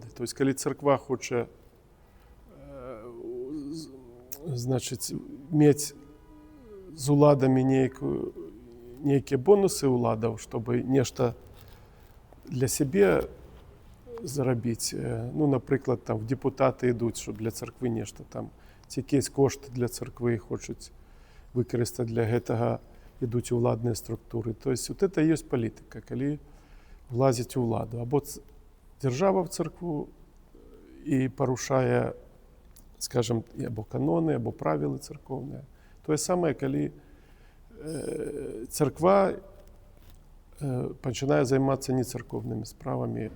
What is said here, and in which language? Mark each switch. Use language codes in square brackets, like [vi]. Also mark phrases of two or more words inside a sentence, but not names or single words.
[ru] То есть [be] калі царква хоча значыць мець з уладамі нейкія бонусы ўладаў, чтобы нешта для сябе зарабіць. Ну, напрыклад, там депутаты ідуць, щоб для царквы нешта там, ці якісь кошты для царквы хочуць выкарыстаць для гэтага, ідуць уладныя структуры. [ru] То есть вот это [be] ёсць палітыка, калі влазіць у ўладу. Або дзяржава в царкву і парушае, скажем, або каноны, або правілы царкоўныя. Тое самае, калі царква пачынае займацца нецаркоўнымі справамі.